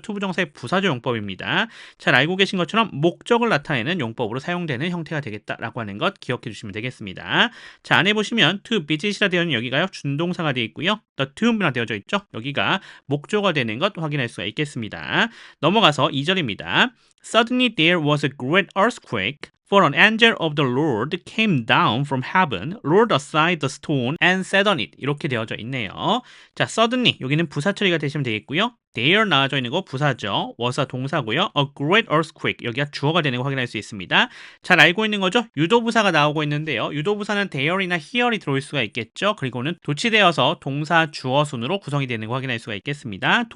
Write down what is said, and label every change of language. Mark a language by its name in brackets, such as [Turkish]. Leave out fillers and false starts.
[Korean] 투부정사의 부사조 용법입니다. 잘 알고 계신 것처럼 목적을 나타내는 용법으로 사용되는 형태가 되겠다라고 하는 것 기억해 주시면 되겠습니다. 자, 안에 보시면 to visit이라 되어 있는 여기가요. 준동사가 되어 있고요. the tomb이라 되어져 있죠. 여기가 목조가 되는 것 확인할 수가 있겠습니다. 넘어가서 2절입니다. [English] Suddenly there was a great earthquake. For an angel of the Lord came down from heaven, rolled aside the stone, and sat on it. [Korean] 이렇게 되어져 있네요. 자, suddenly 여기는 부사 처리가 되시면 되겠고요. there 나와져 있는 거 부사죠. was가 동사고요. A great earthquake 여기가 주어가 되는 거 확인할 수 있습니다. 잘 알고 있는 거죠? 유도부사가 나오고 있는데요. 유도부사는 there이나 here이 들어올 수가 있겠죠. 그리고는 도치되어서 동사 주어 순으로 구성이 되는 거 확인할 수가 있겠습니다.